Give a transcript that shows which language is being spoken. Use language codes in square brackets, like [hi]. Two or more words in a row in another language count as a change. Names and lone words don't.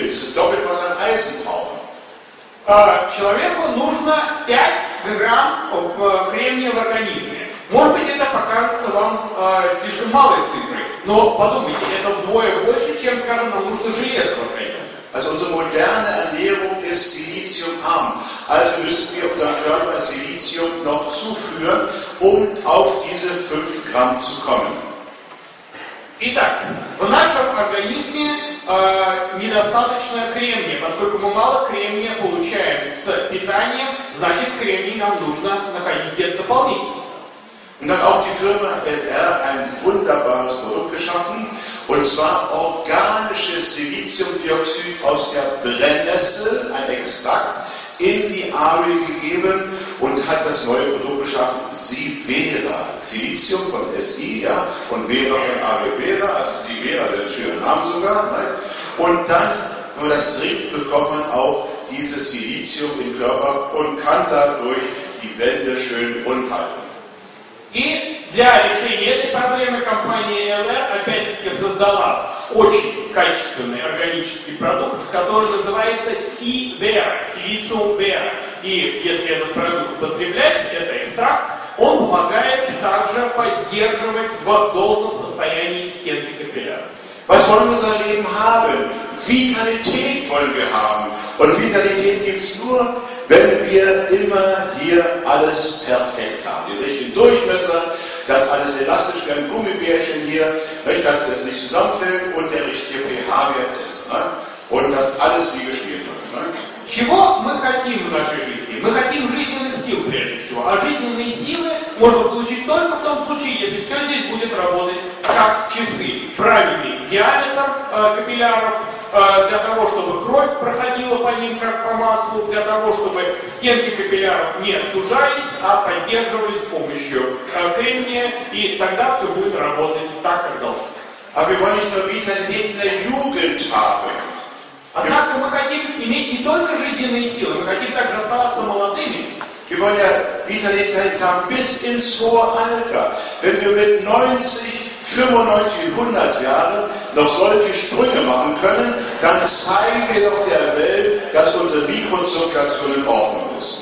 [de] Das ist doppelt, was wir an Eisen brauchen. [ru] Человеку нужно 5 грамм кремния в организме. Может быть, это покажется вам слишком малой цифрой, но подумайте, это вдвое больше, чем, скажем, нам нужно железа в организме. [de] Also unsere moderne Ernährung ist siliziumarm. Also müssen wir unserem Körper Silizium noch zuführen, um auf diese 5 Gramm zu kommen. [ru] Итак, в нашем организме недостаточно кремния. Поскольку мы мало кремния получаем с питанием, значит кремний нам нужно находить где-то дополнительно. [de] Und hat auch die Firma LR ein wunderbares Produkt geschaffen, und zwar organisches Siliziumdioxid aus der Brennnessel, ein Extrakt, in die Arie gegeben und hat das neue Produkt geschaffen, Sivera. Silizium von SI, ja, und Vera von Aloe Vera, also Sivera, der ist ein schöner Name sogar. Ne? Und dann, wenn man das trinkt, bekommt man auch dieses Silizium im Körper und kann dadurch die Wände schön rund halten. [ru] И для решения этой проблемы компания LR опять-таки создала очень качественный органический продукт, который называется Sivera, Silicium Vera. И если этот продукт употреблять, это экстракт, он помогает также поддерживать в должном состоянии стенки капилляров. [de] Was wollen wir unser Leben haben? Vitalität wollen wir haben. Und Vitalität gibt es nur, wenn wir immer hier alles perfekt haben. Den richtigen Durchmesser, dass alles elastisch wie ein Gummibärchen hier, dass das nicht zusammenfällt und der richtige pH-Wert ist. Ne? Und dass alles wie gespielt läuft. Ne? [ru] Чего мы хотим в нашей жизни? Мы хотим жизненных сил прежде всего. А жизненные силы можно получить только в том случае, если все здесь будет работать как часы. Правильный диаметр капилляров, для того, чтобы кровь проходила по ним как по маслу, для того, чтобы стенки капилляров не сужались, а поддерживались с помощью кремния, и тогда все будет работать так, как должно. [de] Aber wir wollen nicht nur Vitalität in der Jugend haben. [ru] Однако мы хотим иметь не только жизненные силы, мы хотим также оставаться молодыми. [de] Wir wollen ja Vitalität haben bis ins hohe Alter. Wenn wir mit 90, 95, 100 Jahren noch solche Sprünge machen können, dann zeigen wir doch der Welt, dass unsere Mikrozirkulation in Ordnung ist.